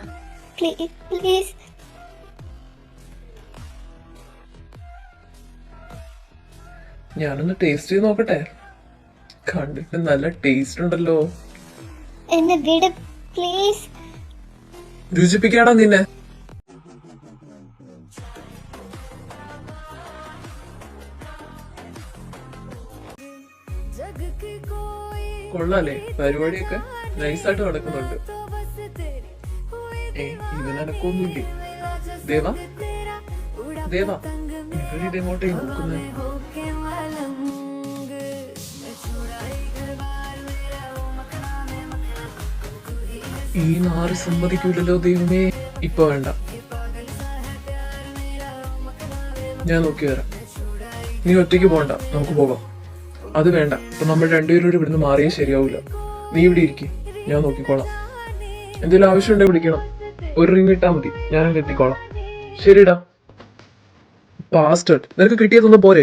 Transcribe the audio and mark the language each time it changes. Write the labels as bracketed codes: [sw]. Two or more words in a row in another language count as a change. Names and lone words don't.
[ml] പ്ലീസ്. ഞാനൊന്ന് ടേസ്റ്റ് ചെയ്ത് നോക്കട്ടെ. കണ്ടിട്ട് നല്ല ടേസ്റ്റ് ഉണ്ടല്ലോ. എന്നെ വിട് പ്ലീസ്. രുചിപ്പിക്കാടാ നിന്നെ. [hi] जग की कोई [ml] കൊള്ളാലേ, പരിപാടിയൊക്കെ നൈസായിട്ട് നടക്കുന്നുണ്ട്. [hi] तो बस तेरी हुई [ml] ഇതിനൊന്നുമില്ലേ? ദേവ, [hi] तेरा उड़ा [ml] ദേവ, [hi] पतंग [ml] ഇവരിതെങ്ങോട്ടേ നോക്കുന്നത്? [hi] होके मलंग मैं छुड़ाई घर बार मेरा ओ मखना में मखना तू ही है [ml] ഈ നാറ് സമ്മതിക്കൂലല്ലോ ദൈവമേ. ഇപ്പൊ വേണ്ട, [hi] पागल सा है प्यार मेरा ओ मखना में [ml] ഞാൻ നോക്കി വരാം. നീ ഒറ്റയ്ക്ക് പോണ്ട, നമുക്ക് പോകാം. അത് വേണ്ട, ഇപ്പൊ നമ്മൾ രണ്ടുപേരും ഇവിടുന്ന് മാറിയേ ശരിയാവൂല. നീ ഇവിടെ ഇരിക്കും, ഞാൻ നോക്കിക്കോളാം. എന്തെങ്കിലും ആവശ്യമുണ്ടെങ്കിൽ വിളിക്കണം. ഒരു റിംഗ് ഇട്ടാ മതി, ഞാനങ്ങ് എത്തിക്കോളാം. ശരിടാ. പാസ്റ്റഡ്, നിനക്ക് കിട്ടിയതൊന്നും പോരെ?